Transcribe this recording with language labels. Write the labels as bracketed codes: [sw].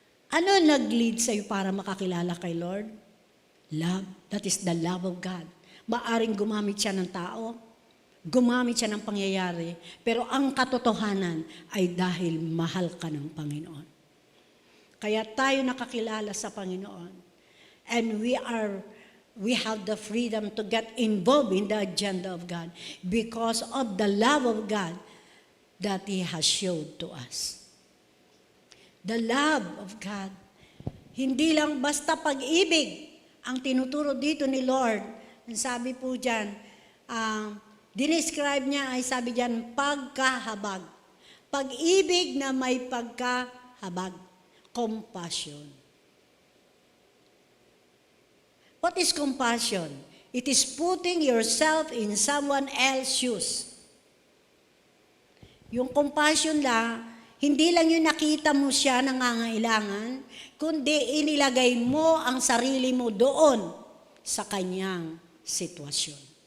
[tl] Ano nag-lead sa iyo para makakilala kay Lord? Love. [en] That is the love of God. [tl] Maaring gumamit siya ng tao, gumamit siya ng pangyayari, pero ang katotohanan ay dahil mahal ka ng Panginoon. Kaya tayo nakakilala sa Panginoon. [en] And we have the freedom to get involved in the agenda of God because of the love of God that He has showed to us. The love of God. [tl] Hindi lang basta pag-ibig ang tinuturo dito ni Lord. Ang sabi po dyan, dinescribe niya ay sabi dyan, pagkahabag. Pag-ibig na may pagkahabag. [en] Compassion. What is compassion? It is putting yourself in someone else's shoes. [tl] Yung compassion lang, hindi lang yung nakita mo siya nangangailangan, kundi inilagay mo ang sarili mo doon sa kanyang sitwasyon.